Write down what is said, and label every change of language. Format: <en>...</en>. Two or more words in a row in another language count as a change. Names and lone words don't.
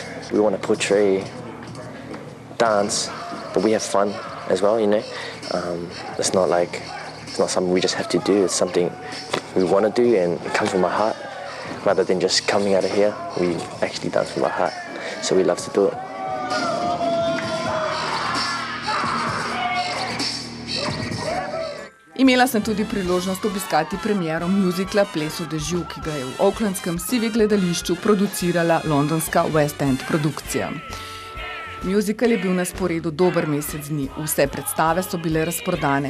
<en>We want to portray dance, but we have fun as well, you know. It's not something we just have to do. It's something we want to do, and it comes from our heart. Rather than just coming out of here, we actually dance from our heart. So we love to do it.</en> <sl>Imela sem tudi priložnost obiskati premiero muzikla Ples v dežju, ki ga je v oaklandskem Civic gledališču producirala londonska West End produkcija. Muzikal je bil na sporedu dober mesec dni, vse predstave so bile razprodane.</sl>